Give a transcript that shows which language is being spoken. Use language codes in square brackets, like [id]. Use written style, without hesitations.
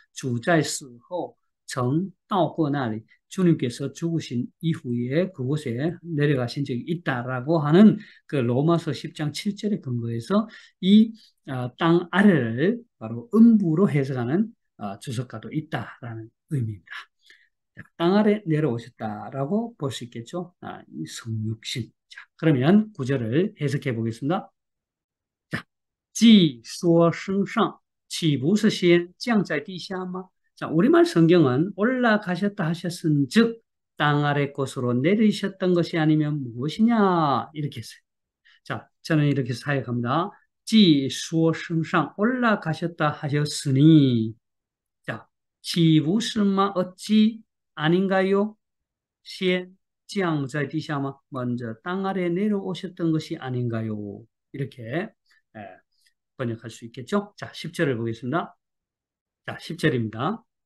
[zh] 主在死后曾到过那里, [ko] 주님께서 죽으신 이후에 그곳에 내려가신 적이 있다라고 하는 그 로마서 10장 7절에 근거해서 이 땅 아래를 바로 음부로 해석하는 주석가도 있다라는 의미입니다. 땅 아래 내려오셨다라고 볼 수 있겠죠. 이 성육신. 자, 그러면 구절을 해석해 보겠습니다. [zh] 자, 既说升上岂不是先降在地下吗? [ko] 자, 우리말 성경은 올라가셨다 하셨은즉 땅 아래 곳으로 내리셨던 것이 아니면 무엇이냐 이렇게 했어요. 자, 저는 이렇게 사역합니다. [zh] 既说升上 [ko] 올라가셨다 하셨으니, 자, [zh] 岂不是吗? [ko] 어찌 아닌가요? [zh] 先降在地下吗? [ko] 먼저 땅 아래 내려오셨던 것이 아닌가요? 이렇게 번역할 수 있겠죠? 자, 10절을 보겠습니다. 자, 10절입니다.